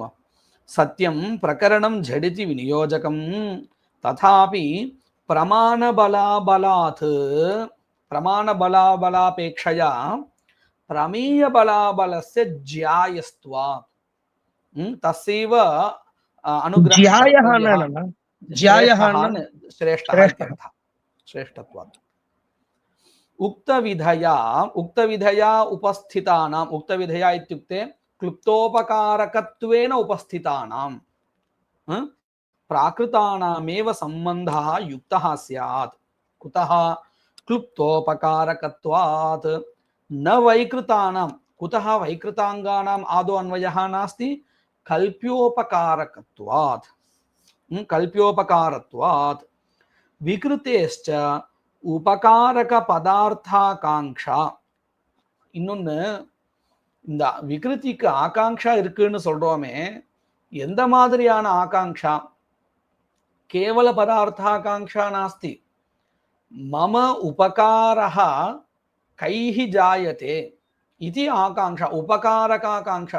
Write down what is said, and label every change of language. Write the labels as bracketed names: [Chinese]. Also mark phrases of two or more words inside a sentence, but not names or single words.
[Sanskrit] सत्यं प्रकरणं झटिति विनियोजकं तथापि प्रमाण फलाफलापेक्षया प्रमेय फलाफलस्य ज्यायस्त्वात् तस्यैव அனுக்ரஹ श्रेष्ठत्वात् उक्तविधया उपस्थितानाम् उक्तविधया इत्युक्ते क्लुप्तोपकारकत्वेन उपस्थितानां प्राकृतानामेव सम्बन्धः युक्तः स्यात्. कुतः? क्लुप्तोपकारकत्वात् न वैकृतानां. कुतः? वैकृताङ्गानाम् आदौ अन्वयः नास्ति, कल्प्योपकारकत्वात्. कल्प्योपकारत्वात् विकृतेश्च उपकारक पदार्थाकांक्षा. [Tamil] இன்னொன்னு, இந்த விகிருதிக்கு ஆகாங்ஷா இருக்குன்னு சொல்றோமே, எந்த மாதிரியான ஆகாங்ஷா? [Sanskrit] केवल पदार्थाकाङ्क्षा नास्ति. मम उपकारः कैः जायते இது आकाङ्क्षा, उपकारकाकाङ्क्षा.